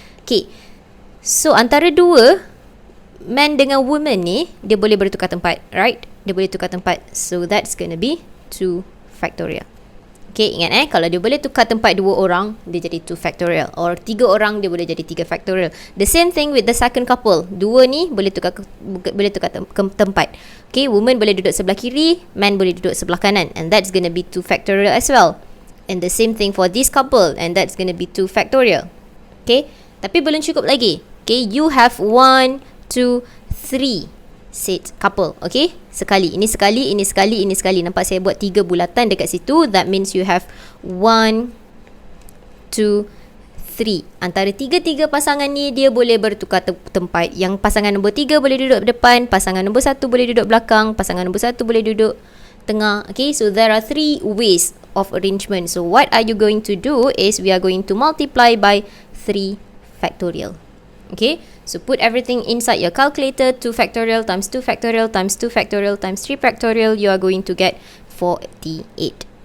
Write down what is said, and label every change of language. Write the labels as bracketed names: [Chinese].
[Malay] Okay, so antara 2 man dengan woman ni, dia boleh bertukar tempat, right? Dia boleh tukar tempat. [English] So that's gonna be 2 factorial. [Malay] Okay, ingat kalau dia boleh tukar tempat 2 orang, dia jadi 2 factorial. Or 3 orang, dia boleh jadi 3 factorial. [English] The same thing with the second couple. [Malay] 2 ni boleh tukar tempat. Okay, woman boleh duduk sebelah kiri, man boleh duduk sebelah kanan. [English] And that's going to be 2 factorial as well. And the same thing for this couple. And that's going to be 2 factorial. Okay, [Malay] tapi belum cukup lagi. [English] Okay, you have 1, 2, 3 set couple. [Malay] Okay, sekali, ini sekali, ini sekali, ini sekali. Nampak saya buat 3 bulatan dekat situ. [English] That means you have 1, 2, 3. [Malay] Antara 3 pasangan ni, dia boleh bertukar tempat. Yang pasangan nombor 3 boleh duduk depan, pasangan nombor 1 boleh duduk belakang, pasangan nombor 1 boleh duduk tengah. [English] Okay, so there are 3 ways of arrangement. So what are you going to do is we are going to multiply by 3 factorial. Okay, so put everything inside your calculator. 2 factorial times 2 factorial times 2 factorial times 3 factorial, you are going to get 48.